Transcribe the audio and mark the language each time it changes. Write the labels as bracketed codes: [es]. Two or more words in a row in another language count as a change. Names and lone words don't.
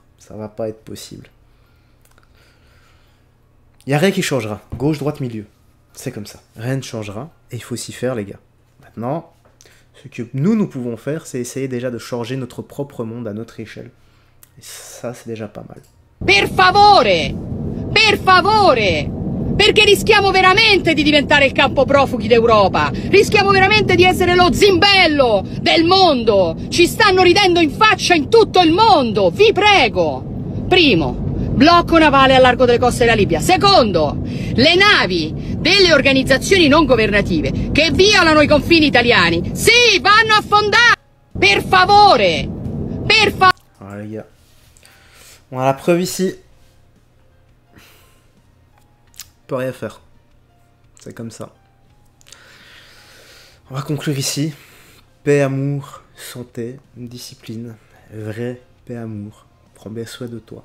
[fr] Ça va pas être possible. Il n'y a rien qui changera. Gauche, droite, milieu. C'est comme ça. Rien ne changera, et il faut s'y faire, les gars. Maintenant... ce que nous pouvons faire, c'est essayer déjà de changer notre propre monde à notre échelle. Et ça, c'est déjà pas mal. [it] Per favore! Per favore! Perché rischiamo veramente di diventare il campo profughi d'Europa. Rischiamo veramente di essere lo zimbello del mondo. Ci stanno ridendo in faccia in tutto il mondo. Vi prego. Primo, blocco navale al largo delle coste della Libia. Secondo, le navi delle organizzazioni non governative che violano i confini italiani, sì, vanno a affondare. Per favore. Per favore. [fr] Voilà les gars. On a la preuve ici. On peut rien faire. C'est comme ça. On va conclure ici. Paix, amour, santé, discipline. Vrai paix, amour. Prends bien soin de toi.